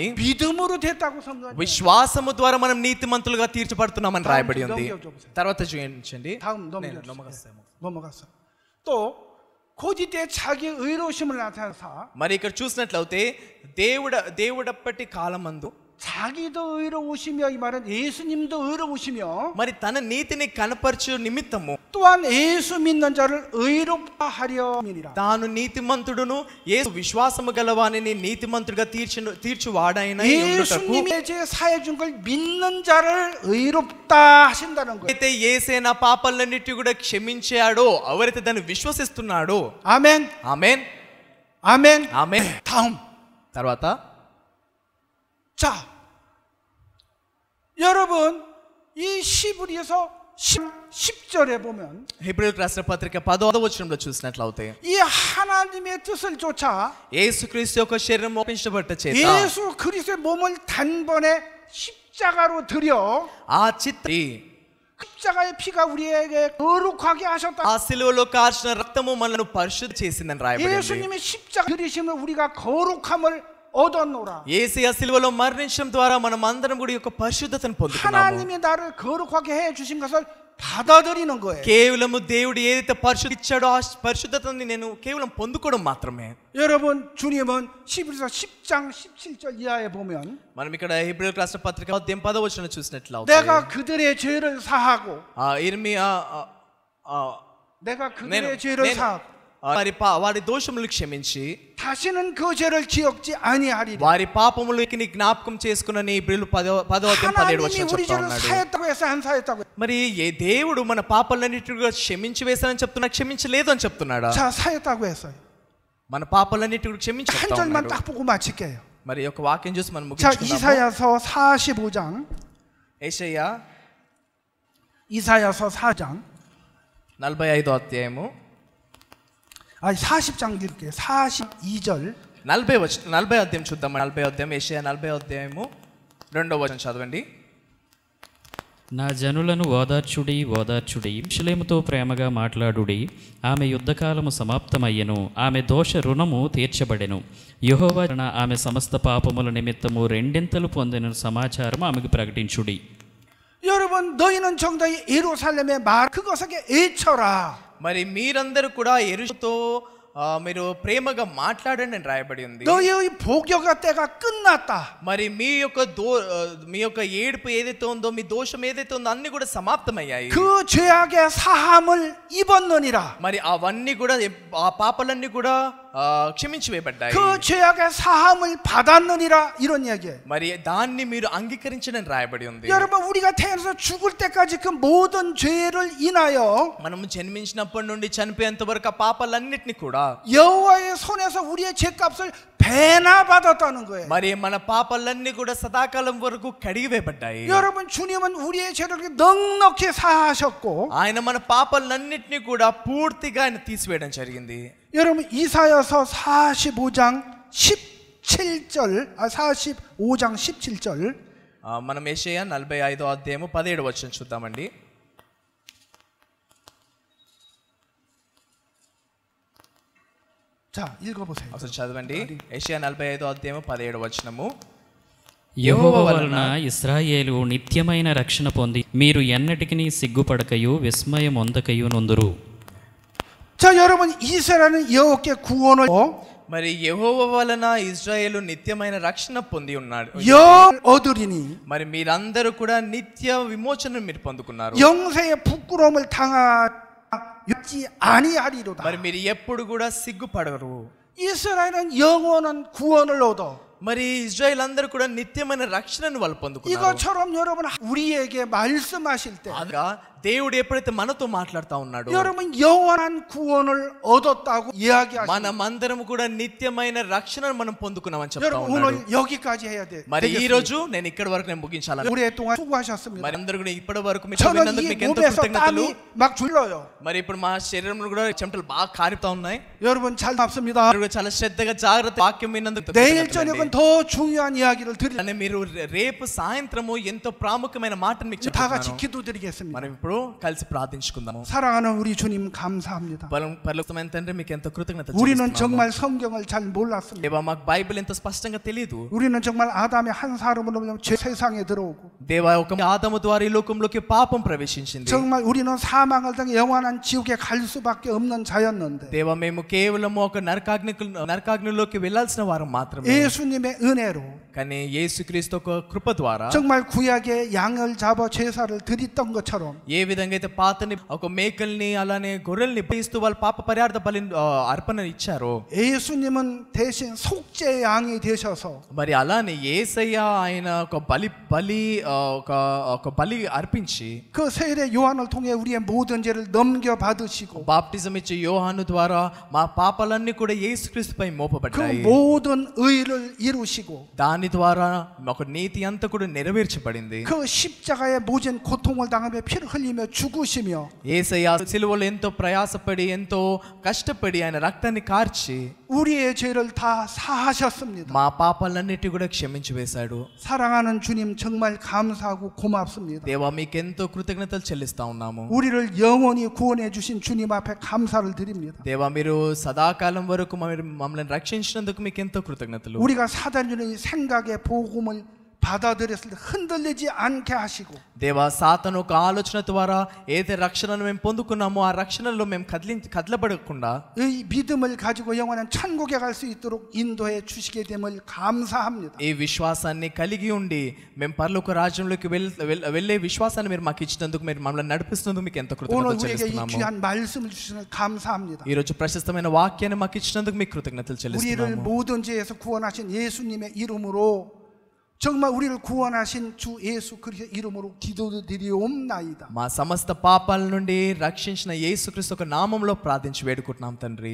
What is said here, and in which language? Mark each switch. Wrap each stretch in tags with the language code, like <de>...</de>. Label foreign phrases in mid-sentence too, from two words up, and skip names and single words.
<ko>믿음으로 됐다고 선언.</ko> <te>విశ్వాసము ద్వారా మనం నీతిమంతులుగా తీర్చబడుతున్నామని రాయబడి ఉంది. తర్వాత చూపించండి.</te> <ko>다음 넘어갔어. 또 고지때 자기 의로우심을 나타내사.</ko> <te>మరి ఇక్కడ చూసినట్లయితే దేవుడప్పటి కాలమందు</te> <ko>자기도 의로우시며 이 말은 예수님도 의로우시며</ko> <te>మరి తన నీతిని కనపరచు నిమిత్తము</te> <ko>또한 예수 믿는 자를 의롭다 하려니라.</ko> <te>తాను నీతిమంతుడును యేసు విశ్వాసము గలవానిని నీతిమంతుడిగా తీర్చువాడైన</te> <ko>예수님의 제 사해 준 걸 믿는 자를 의롭다 하신다는 거예요.</ko> <te>అయితే యేసే నా పాపాలన్నిటి కూడా క్షమించాడో ఎవరైతే దాన్ని విశ్వసిస్తున్నాడో</te> <ko>아멘.</ko> <te>ఆమేన్</te> <ko>아멘.</ko> <te>ఆమేన్.</te> <ko>다음.</ko> <te>తర్వాత</te> <ko>자, 여러분 이 히브리서 10절에 보면</ko> <te>హెబ్రీయులకు రాసిన పత్రిక 10వ వచనంలో చూసినట్లయితే</te> <ko>이 하나님의 뜻을 쫓아</ko> <te>యేసుక్రీస్తు యొక్క శరీరం ఒప్పించబట్ట చేత</te> <ko>예수 그리스도의 몸을 단번에 십자가로 드려</ko> <te>ఆ చిత్తి</te> <ko>십자가의 피가 우리에게 거룩하게 하셨다.</ko> <te>ఆ సిలువలో కార్చిన రక్తము మనల్ని పరిశుద్ధ చేసిందని రాయబడింది.</te> <ko>예수님의 십자가 들이심을 우리가 거룩함을 얻었노라.</ko> <te>యేసయ్య సిలువలో మరణించడం ద్వారా మనం అందరం కూడా యొక్క పరిశుద్ధతను పొందుకున్నాము.</te> <ko>하나님이 나를 거룩하게 해 주신 것을 받아들이는 거예요.</ko> <te>కేవలం దేవుడు ఏదైతే పరిశుద్ధ ఇచ్చాడో ఆ పరిశుద్ధతని నేను కేవలం పొందుకోవడం మాత్రమే.</te> <ko>여러분 주님은 히브리서 10장 17절 이하에 보면</ko> <te>మనం ఇక్కడ హెబ్రీయులకు రాసిన పత్రిక 10వ వచనం చూసినట్లయితే</te> <ko>내가 그들의 죄를 사하고 내가 그들의 죄를 사하고</ko> <te>వారి దోషములు క్షమించి</te> <ko>다시는 그 죄를 기억지 아니하리라.</ko> <te>వారి పాపములకి జ్ఞాపకం చేసుకునని హెబ్రీయులు 10వ అధ్యాయం 17వ వచనం</te> <ko>하나님이 우리</ko> <te>చెప్తా</te> <ko>죄를</ko> <te>ఉన్నాడు.</te> <ko>사했다고 해서 안 사했다고.</ko> <te>మరి దేవుడు మన పాపాలన్నిటిని క్షమించి వేశానని చెప్తున్నా, క్షమించలేదు అని చెప్తున్నాడా?</te> <ko>자, 사했다고 했어요.</ko> <te>మన పాపాలన్నిటిని క్షమించి</te> <ko>한 절만 딱 보고 마칠게요.</ko> <te>మరి ఒక వాక్యం చూసి మనం</te> <ko>자,</ko> <te>ముగించుకుందాము.</te> <ko>이사야서 45장. 이사야서 4장.</ko> <te>45వ అధ్యాయము</te> <ko>40장 읽을게요. 42절.</ko> <te>40వ అధ్యాయం చూద్దాం. 40వ అధ్యాయం యెషయా 40వ అధ్యాయము 2వ వచనం చదవండి. నా జనులను ఓదార్చుడి యెరూషలేముతో ప్రేమగా మాట్లాడుడి. ఆమె యుద్ధకాలము సమాప్తమయ్యెను, ఆమె దోష రుణము తీర్చబడెను. యెహోవా ఆమె సమస్త పాపముల నిమిత్తము రెండింతలు పొందిన సమాచారం ఆమెకు ప్రకటించుడి.</te> <ko>여러분 너희는 정당히 예루살렘의 말 그것에게 애쳐라.</ko> <te>మరి మీరందరూ కూడా యెరూషలేముతో మీరు ప్రేమగా మాట్లాడండి అని రాయబడి ఉంది.</te> <ko>너희의 복여가 때가 끝났다.</ko> <te>మరి మీ యొక్క ఏడుపు ఏదైతే ఉందో, మీ దోషం ఏదైతే ఉందో అన్ని కూడా సమాప్తమయ్యాయి.</te> <ko>그 죄악의 사함을 입었느니라.</ko> <te>మరి అవన్నీ కూడా ఆ పాపాలన్నీ కూడా క్షమించి వేయబడ్డాయి.</te> <ko>그 죄악의 사함을 받았느니라 이런 얘기예요.</ko> <te>మరి దాన్ని మీరు అంగీకరించడం రాయబడి ఉంది.</te> <ko>여러분 우리가 태어나서 죽을 때까지 그 모든 죄를 인하여</ko> <te>మనము జన్మించినప్పటి నుండి చనిపోయేంత వరకు ఆ పాపాలన్నిటిని కూడా</te> <ko>여호와의 손에서 우리의 죄값을 배나 받았다는 거예요.</ko> <te>మరి మన పాపాలన్నీ కూడా సదాకాలం వరకు కడిగివేయబడ్డాయి.</te> <ko>여러분 주님은 우리의 죄를 넉넉히 사하셨고</ko> <te>ఆయన మన పాపాలన్నిటిని కూడా పూర్తిగా ఆయన తీసివేయడం జరిగింది.</te> <ko>여러분 이사야서 45장 17절 45장 17절</ko> <te>మనం యెషయా 45వ అధ్యాయము 17వ వచనం చూద్దామండి.</te> <ko>자 읽어보세요.</ko> <te>ఒకసారి చదవండి. యెషయా 45వ అధ్యాయము 17వ వచనము. యెహోవా వలన ఇశ్రాయేలు నిత్యమైన రక్షణ పొంది మీరు ఎన్నటికిని సిగ్గుపడకయు విస్మయమొందకయు నొందురు.</te> <ko>자 여러분 이스라엘은 여호와께 구원을</ko> <te>మరి యెహోవా వలన ఇశ్రాయేలు నిత్యమైన రక్షణ పొంది ఉన్నాడు.</te> <ko>얻으리니</ko> <te>మరి మీరందరూ కూడా నిత్య విమోచన మీరు పొందుకున్నారు.</te> <ko>영세의 부끄러움을 당하지 아니하리로다.</ko> <te>మరి మీరు ఎప్పుడు కూడా సిగ్గుపడరు.</te> <ko>이스라엘은 영원한 구원을 얻어.</ko> <te>మరి ఇశ్రాయేల్ అందరూ కూడా నిత్యమైన రక్షణను వాళ్ళు పొందుకున్నారు.</te> <ko>이것처럼 여러분 우리에게 말씀하실 때</ko> <te>అనగా దేవుడు ఎప్పుడైతే మనతో మాట్లాడుతా ఉన్నాడో</te> <ko>여러분 영원한 구원을 얻었다고 이야기하시죠.</ko> <te>మనమందరం కూడా నిత్యమైన రక్షణను మనం పొందుకున్నామని చెప్తా</te> <ko>여러분</ko> <te>ఉన్నాడు.</te> <ko>오늘 여기까지 해야 돼.</ko> <te>మరి ఈ రోజు నేను ఇక్కడి వరకు నేను ముగించాలని.</te> <ko>오랫동안 수고하셨습니다.</ko> <te>మరి అందరూ కూడా ఇప్పటి వరకు మీరు</te> <ko>저는</ko> <te>విన్నందుకు</te> <ko>이</ko> <te>మీకు ఎంతో</te> <ko>몸에서</ko> <te>కృతజ్ఞతలు.</te> <ko>땀이 막 줄러요.</ko> <te>మరి ఇప్పుడు మా శరీరంలో కూడా చెమటలు బాగా కారుతా ఉన్నాయి.</te> <ko>여러분 잘 답습니다.</ko> <te>మీరు కూడా చాలా శ్రద్ధగా జాగ్రత్త వాక్యం విన్నందుకు</te> <ko>내일</ko> <te>కృతజ్ఞతలండి.</te> <ko>저녁은 더 중요한 이야기를 드릴.</ko> <te>అని మీరు రేపు సాయంత్రము ఎంతో ప్రాముఖ్యమైన మాటను మీకు</te> <ko>다 같이</ko> <te>చెప్తున్నాను.</te> <ko>기도드리겠습니다.</ko> <te>మనం ఇప్పుడు కలిసి ప్రార్థించుకుందాము.</te> <ko>사랑하는 우리 주님 감사합니다.</ko> <te>పరలోకమైన తండ్రి మీకు ఎంతో కృతజ్ఞతలు</te> <ko>우리는</ko> <te>చెల్లిస్తున్నాము.</te> <ko>정말 성경을 잘 몰랐습니다.</ko> <te>దేవా మాకు బైబిల్ ఎంతో స్పష్టంగా తెలియదు.</te> <ko>우리는 정말 아담의 한 사람으로 죄 세상에 들어오고</ko> <te>దేవా ఒక ఆదాము ద్వారా ఈ లోకంలోకి పాపం ప్రవేశించింది.</te> <ko>정말 우리는 사망을 당해 영원한 지옥에 갈 수밖에 없는 자였는데</ko> <te>దేవా మేము కేవలం ఒక నరకాగ్నిలోకి వెళ్ళాల్సిన వారం మాత్రమే.</te> <ko>예수님의 은혜로</ko> <te>కానీ యేసుక్రీస్తు ఒక కృప ద్వారా</te> <ko>정말 구약의 양을 잡아 제사를 드렸던 것처럼</ko> <te>ఏ విధంగా అయితే పాతని ఒక మేకల్ని అలానే గొర్రెల్ని బలిస్తూ వాళ్ళ పాప పరిహార్థ బలి అర్పణ ఇచ్చారో</te> <ko>예수님은 대신 속죄 양이 되셔서</ko> <te>మరి అలానే యేసయ్య ఆయన ఒక బలి అర్పించి</te> <ko>그 세례 요한을 통해 우리의 모든 죄를 넘겨 받으시고</ko> <te>బాప్టిజం ఇచ్చే యోహాను ద్వారా మా పాపాలన్నీ కూడా యేసుక్రీస్తుపై</te> <ko>그</ko> <te>మోపబడ్డాయి.</te> <ko>모든 의를 이루시고</ko> <te>దాని ద్వారా ఒక నీతి అంతా కూడా నెరవేర్చబడింది.</te> <ko>그 십자가의 모진 고통을 당하며 피를 흘리며 죽으시며</ko> <te>యేసయ్య సిలువలో ఎంతో ప్రయాసపడి ఎంతో కష్టపడి ఆయన రక్తాన్ని కార్చి</te> <ko>우리의 죄를 다 사하셨습니다.</ko> <te>మా పాపాలన్నిటి కూడా క్షమించి వేశాడు.</te> <ko>사랑하는 주님 정말 감사하고 고맙습니다.</ko> <te>దేవా మీకెంతో కృతజ్ఞతలు చెల్లిస్తా ఉన్నాము.</te> <ko>우리를 영원히 구원해 주신 주님 앞에 감사를 드립니다.</ko> <te>దేవా మీరు సదాకాలం వరకు మమ్మల్ని రక్షించినందుకు మీకు ఎంతో కృతజ్ఞతలు.</te> <ko>우리가 사단의 생각의 복음을 받아들였을 때 흔들리지 않게 하시고</ko> <te>దేవా సాతాను ఒక ఆలోచన ద్వారా ఏదైతే రక్షణను మేము పొందుకున్నామో ఆ రక్షణలో మేము కదలబడకుండా</te> <ko>이 믿음을 가지고 영원한 천국에 갈 수 있도록 인도해 주시게 됨을 감사합니다.</ko> <te>ఈ విశ్వాసాన్ని కలిగి ఉండి మేము పరలోక రాజ్యంలోకి వెళ్ళే విశ్వాసాన్ని మీరు మాకు ఇచ్చినందుకు మీరు మమ్మల్ని నడిపిస్తున్నందుకు మీకు ఎంతో</te> <ko>오늘</ko> <te>కృతజ్ఞతలు</te> <ko>우리에게 이</ko> <te>చెల్లిస్తున్నాము.</te> <ko>귀한 말씀을 주시는 감사합니다.</ko> <te>ఈ రోజు ప్రశస్తమైన వాక్యాన్ని మాకు ఇచ్చినందుకు మీకు కృతజ్ఞతలు</te> <ko>우리를</ko> <te>చెల్లిస్తున్నాము.</te> <ko>모든 죄에서 구원하신 예수님의 이름으로 정말 우리를 구원하신 주 예수 그리스도의 이름으로 기도드리옵나이다.</ko> <te>మా సమస్త పాపాల నుండి రక్షించిన యేసుక్రీస్తు ఒక నామములో ప్రార్థించి వేడుకుంటున్నాం తండ్రి.</te>